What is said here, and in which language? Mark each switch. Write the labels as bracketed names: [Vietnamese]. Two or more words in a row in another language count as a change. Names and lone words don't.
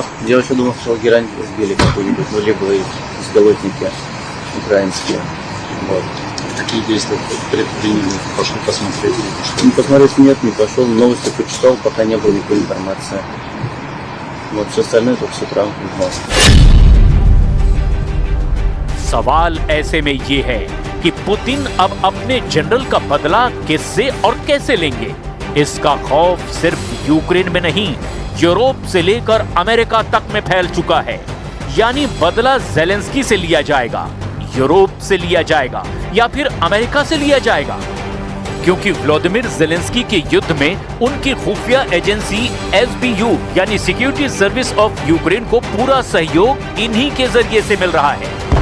[Russian] Я вообще думал, что герань сбили какую-нибудь, ну, либо и беспилотники украинские. Вот. Какие действия предприняли? Пошли посмотреть? Ну, посмотреть нет, не пошел. Новости почитал, пока не было никакой информации. Вот, все остальное только с утра узнал. [Hindi] सवाल ऐसे में ये है कि पुतिन अब अपने जनरल का बदला किससे और कैसे लेंगे। इसका खौफ सिर्फ यूक्रेन में नहीं, यूरोप से लेकर अमेरिका तक में फैल चुका है। यानी बदला ज़ेलेंस्की से लिया जाएगा, यूरोप से लिया जाएगा या फिर अमेरिका से लिया जाएगा, क्योंकि व्लादिमीर ज़ेलेंस्की के युद्ध में उनकी खुफिया एजेंसी SBU यानी सिक्योरिटी सर्विस ऑफ यूक्रेन को पूरा सहयोग इन्हीं के जरिए से मिल रहा है।